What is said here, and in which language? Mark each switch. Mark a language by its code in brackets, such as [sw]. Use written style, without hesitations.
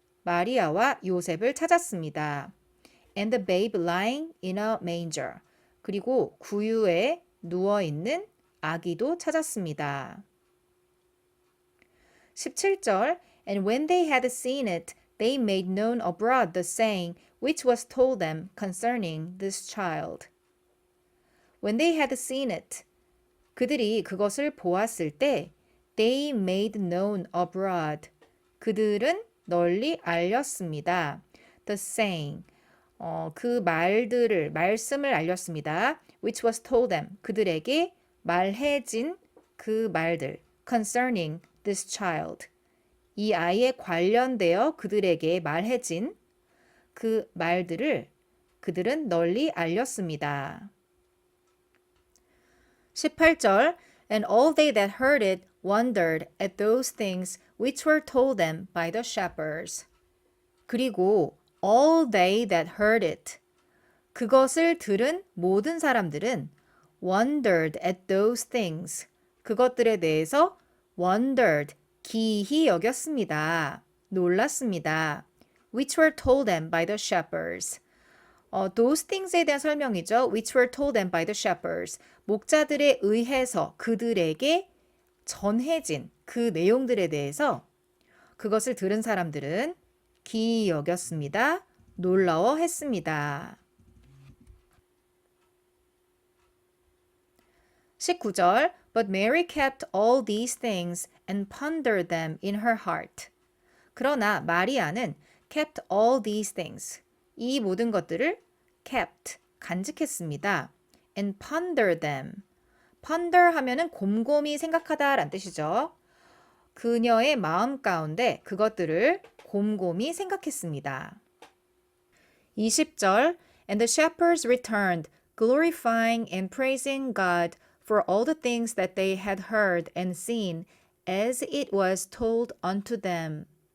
[ko] 마리아와 요셉을 찾았습니다. [en] And the babe lying in a manger. [ko] 그리고 구유에 누워있는 아기도 찾았습니다. [en] 17절 And when they had seen it, they made known abroad the saying which was told them concerning this child. When they had seen it, [ko] 그들이 그것을 보았을 때 [en] they made known abroad. [ko] 그들은 널리 알렸습니다. [en] The saying. [ko] 그 말씀을 알렸습니다. [en] Which was told them. [ko] 그들에게 말해진 그 말들. [en] Concerning this child. [ko] 이 아이에 관련되어 그들에게 말해진 그 말들을 그들은 널리 알렸습니다. [en] 18절 And all they that heard it wondered at those things which were told them by the shepherds. [ko] 그리고 [en] all they that heard it. [ko] 그것을 들은 모든 사람들은 [en] wondered at those things. [ko] 그것들에 대해서 wondered, 기이히 여겼습니다. 놀랐습니다. [en] Which were told them by the shepherds. those things [ko] 에 대한 설명이죠. [en] Which were told them by the shepherds. [ko] 목자들에 의해서 그들에게 전해진 그 내용들에 대해서 그것을 들은 사람들은 기이히 여겼습니다. 놀라워했습니다. [en] 19절 But Mary kept all these things and pondered them in her heart. [ko] 그러나 마리아는 [en] kept all these things. [ko] 이 모든 것들을 kept, 간직했습니다. [en] And pondered them. [ko] ponder 하면은 곰곰이 생각하다라는 뜻이죠. 그녀의 마음 가운데 그것들을 곰곰이 생각했습니다. [en] 20절 And the shepherds returned, glorifying and praising God for all the things that they had heard and seen, as it was told unto them.